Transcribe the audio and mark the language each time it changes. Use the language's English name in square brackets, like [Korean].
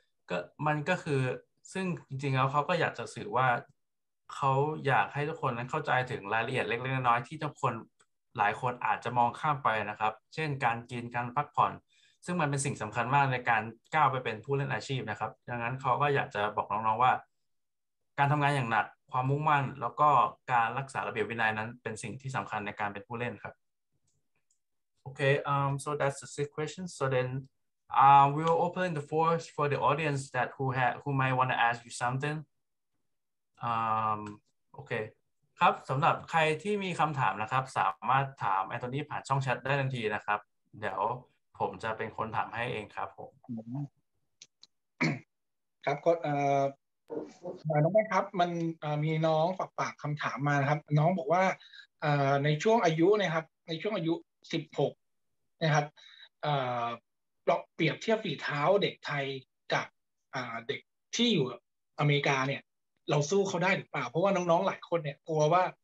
[Thai] ก็มันก็คือซึ่งจริงๆแล้วเขาก็อยากจะสื่อว่าเขาอยากให้ทุกคนนั้นเข้าใจถึงรายละเอียดเล็กๆน้อยๆที่ทุกคนหลายคนอาจจะมองข้ามไปนะครับเช่นการกินการพักผ่อนซึ่งมันเป็นสิ่งสำคัญมากในการก้าวไปเป็นผู้เล่นอาชีพนะครับดังนั้นเขาก็อยากจะบอกน้องๆว่าการทำงานอย่างหนักความมุ่งมั่นแล้วก็การรักษาระเบียบวินัยนั้นเป็นสิ่งที่สำคัญในการเป็นผู้เล่นครับ [English] Okay, so that's the sixth question. So then, we'll open the floor for the audience that who might want to ask you something. Okay. [Thai] ครับสำหรับใครที่มีคำถามนะครับสามารถถามแอนโทนีผ่านช่องแชทได้ทันทีนะครับเดี๋ยวผมจะเป็นคนถามให้เองครับผม ครับก็น้องแม่ครับมันมีน้องฝากคำถามมานะครับน้องบอกว่าในช่วงอายุนะครับในช่วงอายุ16นะครับเราเปรียบเทียบฝีเท้าเด็กไทยกับเด็กที่อยู่อเมริกาเนี่ยเราสู้เขาได้หรือเปล่าเพราะว่าน้องๆหลายคนเนี่ยกลัวว่า